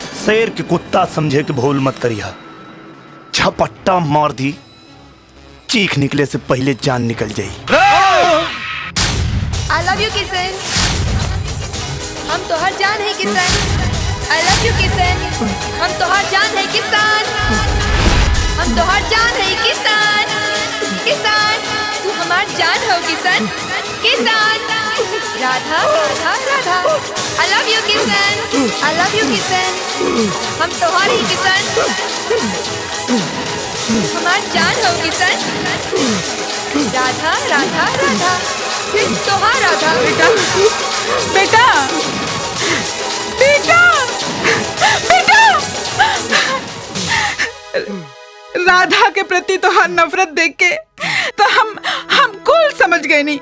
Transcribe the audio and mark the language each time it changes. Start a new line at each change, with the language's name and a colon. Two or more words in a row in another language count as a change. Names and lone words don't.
Bhojpuri: शेर के कुत्ता समझे कि भूल मत करिया। झपट्टा मार दी, चीख निकले से पहले जान निकल जाई।
English: I love you
Bhojpuri: किशन, हम तो हर जान है किशन।
English: I love you
Bhojpuri: किशन, हम तो हर जान है किसान, हम तो हर जान है किसान। किसान तू हमार जान हो किशन, किसान। राधा राधा राधा
English: I love you
Bhojpuri: किशन,
English: I love you
Bhojpuri: किशन, हम तो हर ही किशन, हमार जान हो किशन। राधा राधा राधा तो हाँ राधा। बेटा बेटा बेटा बेटा, राधा के प्रति तो हर नफरत देख के तो हम कुल समझ गए नहीं।